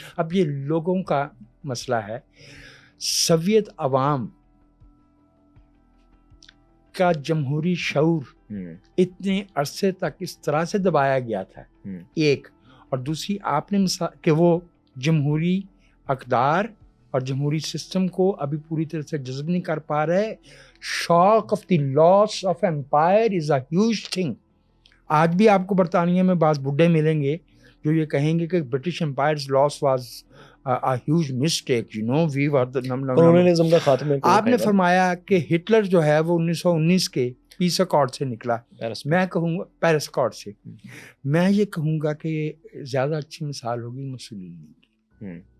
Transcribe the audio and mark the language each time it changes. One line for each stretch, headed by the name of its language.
Urdu: اب یہ لوگوں کا مسئلہ ہے. سوویت عوام کا جمہوری شعور اتنے عرصے تک اس طرح سے دبایا گیا تھا, ایک, اور دوسری آپ نے کہ وہ جمہوری اقدار اور جمہوری سسٹم کو ابھی پوری طرح سے جذب نہیں کر پا رہے.
English: Shock of the loss of empire is a huge thing.
Urdu: آج بھی آپ کو برطانیہ میں بعض بڈھے ملیں گے جو یہ کہیں گے کہ
English: British empire's loss was a huge mistake, you know, we were the
Urdu: colonialism کا خاتمہ. آپ نے فرمایا کہ ہٹلر جو ہے وہ 1919 کے پیس اکارڈ سے نکلا. میں کہوں گا پیرس اکارڈ سے, میں یہ کہوں گا کہ زیادہ اچھی مثال ہوگی مسولینی کی.